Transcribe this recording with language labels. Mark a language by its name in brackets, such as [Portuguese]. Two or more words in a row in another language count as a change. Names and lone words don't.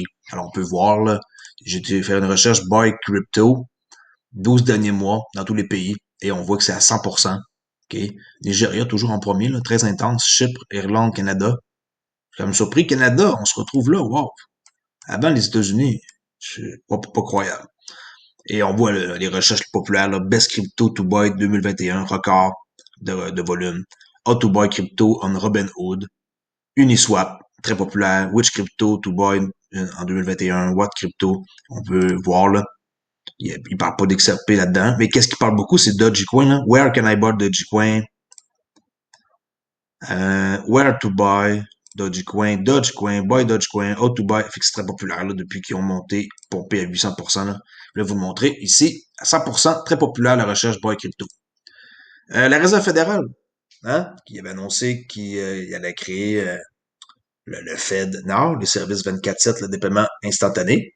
[French] Alors, on peut voir, là, j'ai été faire une recherche [English] Buy Crypto, [French] 12 derniers mois dans tous les pays, et on voit que c'est à 100%. Nigeria, toujours en premier, là, très intense. Chypre, Irlande, Canada. Je suis quand même surpris. Canada, on se retrouve là, wow. Avant les États-Unis, c'est pas croyable. Et on voit les recherches populaires, là, [English] Best Crypto to Buy 2021, [French] record de volume. [English] How to Buy Crypto on Robinhood. [French] Uniswap, très populaire. [English] Which Crypto to Buy en 2021. What Crypto, [French] on peut voir là. Il parle pas d'XRP là-dedans. Mais qu'est-ce qu'il parle beaucoup, c'est Dogecoin, là. [English] Where can I buy Dogecoin? Where to buy Dogecoin, Dogecoin, buy Dogecoin, how to buy. [French] Fait que c'est très populaire là, depuis qu'ils ont monté, pompé à 800%. Là. Je vais vous le montrer ici. À 100%, très populaire la recherche [English] buy crypto. [French] La Réserve fédérale, hein, qui avait annoncé qu'il allait créer le Fed Nord, le service 24/7 le dépaiement instantané.